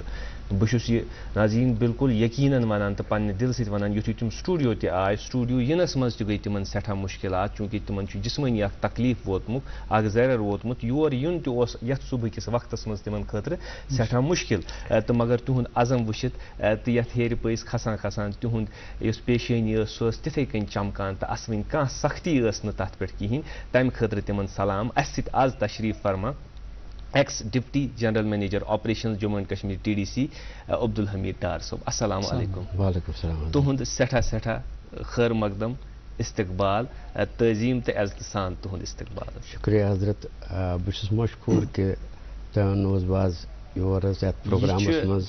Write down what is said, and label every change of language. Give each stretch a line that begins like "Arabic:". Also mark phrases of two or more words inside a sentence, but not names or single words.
Kashmiri: بہٕ چھُس یہِ ناظریٖن بالکُل یقیٖنن ونان تہٕ پننہِ دِلہٕ سۭتۍ ونان یُتھُے تِم سٹوڈیو تہِ آے سٹوڈیو یِنس منٛز تہِ گٔے تِمن سٮ۪ٹھاہ مُشکلات چوٗنٛکہِ تِمن چھُ جسمٲنی اکھ تکلیٖف ووتمُت اکھ زرٮ۪ر ووتمُت یور یُن تہِ اوس یتھ صُبحٕکِس وقتس منٛز تِمن خٲطرٕ سٮ۪ٹھاہ مُشکِل تہٕ مگر تِہُنٛد عزم وٕچھِتھ تہٕ یتھ ہیرِ پٔسۍ کھسان کھسان تِہُنٛد یۄس پیشٲنی ٲس سۄ ٲس تِتھٕے کٔنۍ چمکان تہٕ اسوٕنۍ کانٛہہ سختی ٲس نہٕ تتھ پٮ۪ٹھ کِہینۍ. تمہِ خٲطرٕ تِمن سلام. اسہِ سۭتۍ آز تشریٖف فرما
English: ex deputy general manager operations Jammu and Kashmir
Kashmiri: TDC عبدالحمید ڈار صٲب.
Arabic: السلام علیکم. وعلیکم السلام.
Kashmiri: تُہُنٛد سٮ۪ٹھاہ سٮ۪ٹھاہ خٲر مقدم استقبال تعظیٖم تہٕ عزتہٕ سان تُہُنٛد استقبال. شُکریہ حضرت. بہٕ چھُس مشکوٗر کہِ تۄہہِ اوٚنوُس بہٕ آز یور حظ یتھ پروگرامس منٛز.